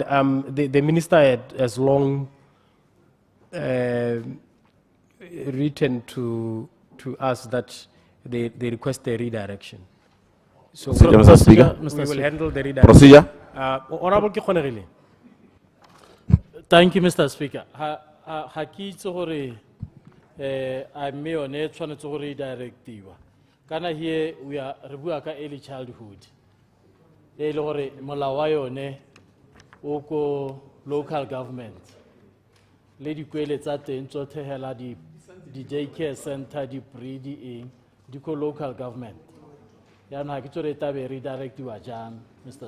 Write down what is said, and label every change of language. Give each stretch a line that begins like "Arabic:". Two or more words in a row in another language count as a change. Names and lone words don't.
English: The minister has long written to us that they request a redirection. So Mr. Speaker. We will handle the redirection. Procedure. Honorable Thank you, Mr. Speaker.
Tswana: Ha ki itse gore a mme yone e tshwanetse go redirectiwa. Kana
English: here we are
Tswana: re bua ka
English: early childhood.
Tswana: E le gore molao wa yone o ko local government. Le dikwele tsa teng tsotlhe hela di
English: daycare center,
Tswana: di breeding, di ko local government. Ya na ke tsore tabe redirectiwa jang, Mr.